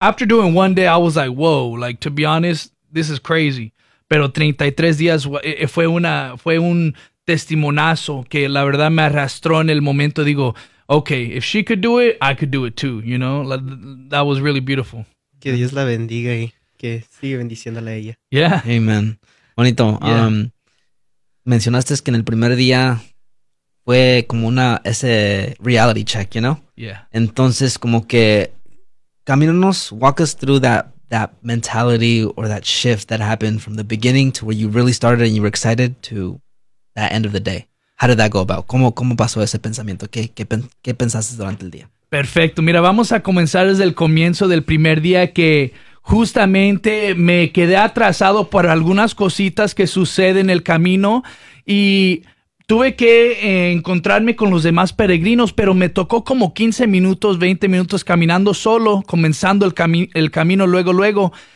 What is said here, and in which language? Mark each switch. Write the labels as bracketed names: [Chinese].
[English] After doing one day, I was like, whoa, like, to be honest, this is crazy. [Spanish] Pero 33 días fue un testimonazo que la verdad me arrastró en el momento. [English] Digo, okay, if she could do it, I could do it too, you know? That was really beautiful. [Spanish] Que Dios la bendiga y que sigue bendiciéndole a ella. Amen. Bonito. Mencionaste que en el primer día fue como una ese [English] reality check, you know? [Spanish] Entonces, como que camínanos, [English] walk us through that mentality or that shift that happened from the beginning to where you really started and you were excited to that end of the day. How did that go about? [Spanish] ¿Cómo pasó ese pensamiento? ¿Qué pensaste durante el día? Perfecto, mira, vamos a comenzar desde el comienzo del primer día que justamente me quedé atrasado por algunas cositas que suceden en el camino y tuve que encontrarme con los demás peregrinos, pero me tocó como 15 minutos, 20 minutos caminando solo, comenzando el camino luego, luego.